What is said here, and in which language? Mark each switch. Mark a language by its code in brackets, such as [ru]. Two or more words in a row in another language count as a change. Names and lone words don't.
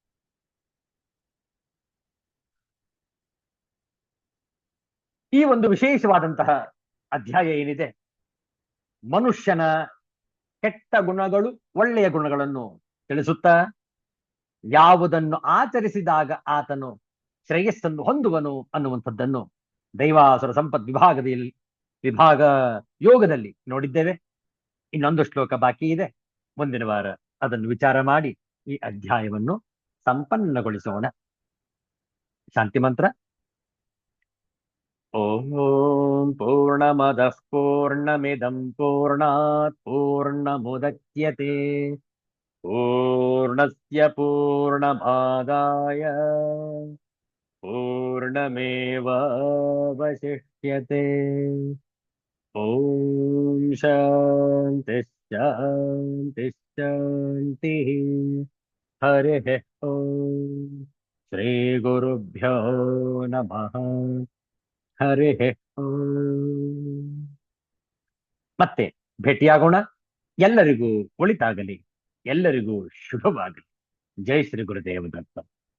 [kn] ಈ ಒಂದು ವಿಶೇಷವಾದಂತಹ ಅಧ್ಯಾಯ ಏನಿದೆ, ಮನುಷ್ಯನ ಕೆಟ್ಟ ಗುಣಗಳು, ಒಳ್ಳೆಯ ಗುಣಗಳನ್ನು ತಿಳಿಸುತ್ತಾ ಯಾವುದನ್ನು ಆಚರಿಸಿದಾಗ ಆತನು ಶ್ರೇಯಸ್ಸನ್ನು ಹೊಂದುವನು ಅನ್ನುವಂಥದ್ದನ್ನು ದೈವಾಸುರ ಸಂಪತ್ ವಿಭಾಗ ಯೋಗದಲ್ಲಿ ನೋಡಿದ್ದೇವೆ. ಇನ್ನೊಂದು ಶ್ಲೋಕ ಬಾಕಿ ಇದೆ. ಮುಂದಿನ ವಾರ ಅದನ್ನು ವಿಚಾರ ಮಾಡಿ ಈ ಅಧ್ಯಾಯವನ್ನು ಸಂಪನ್ನಗೊಳಿಸೋಣ. ಶಾಂತಿ ಮಂತ್ರ. [sa] ಓಂ ಪೂರ್ಣಮದಃ ಪೂರ್ಣಮಿದಂ ಪೂರ್ಣಾತ್ ಪೂರ್ಣಮುದಚ್ಯತೆ ಪೂರ್ಣಸ್ಯ ಪೂರ್ಣಮಾದಾಯ ಪೂರ್ಣಮೇವಾವಶಿಷ್ಯತೆ. ಓಂ ಶಾಂತಿ ಶಾಂತಿ ಶಾಂತಿ. ಹರಿ ಓಂ. ಶ್ರೀ ಗುರುಭ್ಯೋ ನಮಃ. ಹರಿ ಓಂ. [kn] ಮತ್ತೆ ಭೇಟಿಯಾಗೋಣ. ಎಲ್ಲರಿಗೂ ಒಳಿತಾಗಲಿ, ಎಲ್ಲರಿಗೂ ಶುಭವಾಗಲಿ. ಜೈ ಶ್ರೀ ಗುರುದೇವ ದತ್ತ.